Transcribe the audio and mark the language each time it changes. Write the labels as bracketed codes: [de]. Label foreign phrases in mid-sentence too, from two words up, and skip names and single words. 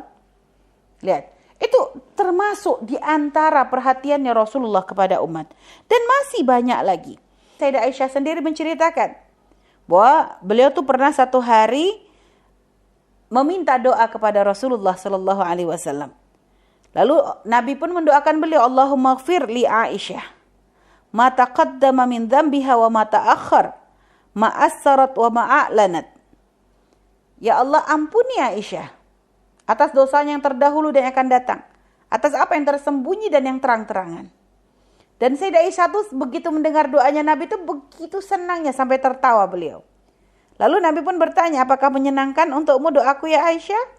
[id] Lihat, itu termasuk di antara perhatiannya Rasulullah kepada umat. Dan masih banyak lagi. Sayyidah Aisyah sendiri menceritakan bahwa beliau tuh pernah satu hari meminta doa kepada Rasulullah [ar] صلى الله عليه وسلم. [id] Lalu Nabi pun mendoakan beliau, [ar] اللهم اغفر لعائشة ما تقدم من ذنبها وما تأخر ما أسرت وما أعلنت. [id] Ya Allah, ampuni Aisyah atas dosanya yang terdahulu dan yang akan datang, atas apa yang tersembunyi dan yang terang-terangan. Dan Sayyidah Aisyah tuh begitu mendengar doanya Nabi itu begitu senangnya sampai tertawa beliau. Lalu Nabi pun bertanya, apakah menyenangkan untukmu doaku ya Aisyah?